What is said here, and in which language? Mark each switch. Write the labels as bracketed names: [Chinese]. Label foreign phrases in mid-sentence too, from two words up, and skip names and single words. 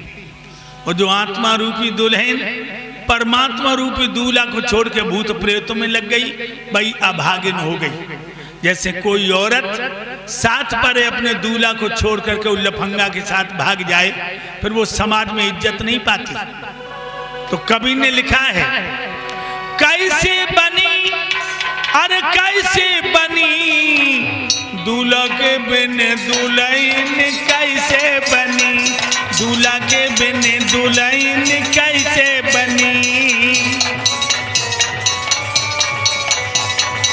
[Hindi] और जो आत्मा रूपी दुल्हन परमात्मा रूपी दूल्हा को छोड़ के भूत प्रेतों में लग गई, भाई अभागिन हो गई। जैसे कोई औरत साथ पर अपने दूल्हा को छोड़ करके लफंगा के साथ भाग जाए, फिर वो समाज में इज्जत नहीं पाती। तो कबीर ने लिखा है, कैसे बनी, अरे कैसे बनी दूल्हा के बिन दुल्हन, कैसे बनी दूल्हा के बिन दुल्हन, कैसे बनी।